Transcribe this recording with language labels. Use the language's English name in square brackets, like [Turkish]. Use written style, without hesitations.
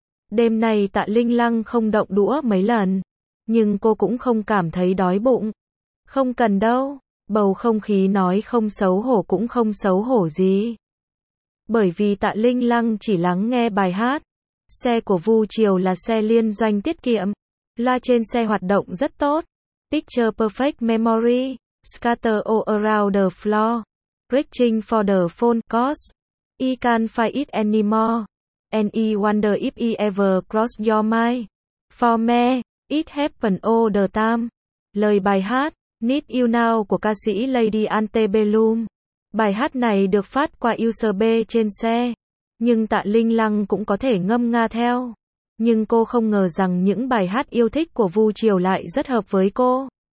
[Vietnamese] Đêm nay Tạ Linh Lăng không động đũa mấy lần, nhưng cô cũng không cảm thấy đói bụng. Không cần đâu, Bầu không khí nói không xấu hổ cũng không xấu hổ gì. Bởi vì Tạ Linh Lăng chỉ lắng nghe bài hát. Xe của Vu Triều là xe liên doanh tiết kiệm. Loa trên xe hoạt động rất tốt. [English] Picture perfect memory. Scatter all around the floor. Reaching for the phone. Cause I can't find it anymore. And I wonder if I ever cross your mind. For me, it happened all the time. [Vietnamese] Lời bài hát, Need You Now của ca sĩ Lady Antebellum. Bài hát này được phát qua USB trên xe. Nhưng Tạ Linh Lăng cũng có thể ngâm nga theo. Nhưng cô không ngờ rằng những bài hát yêu thích của Vu Triều lại rất hợp với cô.